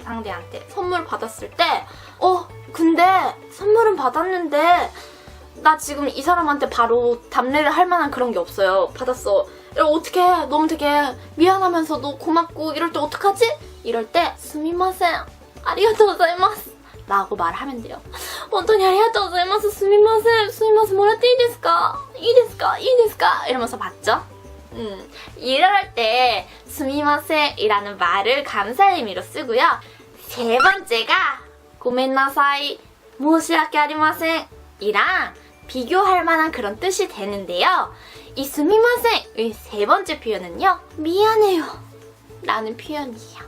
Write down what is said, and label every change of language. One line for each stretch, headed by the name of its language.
Korean: 상대한테 선물 받았을 때 근데 선물은 받았는데 나 지금 이 사람한테 바로 답례를 할 만한 그런 게 없어요. 받았어. 이러면 어떡해. 너무 되게 미안하면서도 고맙고 이럴 때 어떡하지? 이럴 때
Japanese: すみません 아리가또 고자이마스
Korean: 라고 말하면 돼요.
Japanese: 本当にありがとうございます すみません すみません もらっていいですか いいですか いいですか
Korean: 이러면서 받죠? 이럴 때 すみません 이라는 말을 감사의 의미로 쓰고요. 세 번째가
Japanese: ごめんなさい 申し訳ありません
Korean: 이랑 비교할 만한 그런 뜻이 되는데요. 이 すみません의 세 번째 표현은요, 미안해요 라는 표현이에요.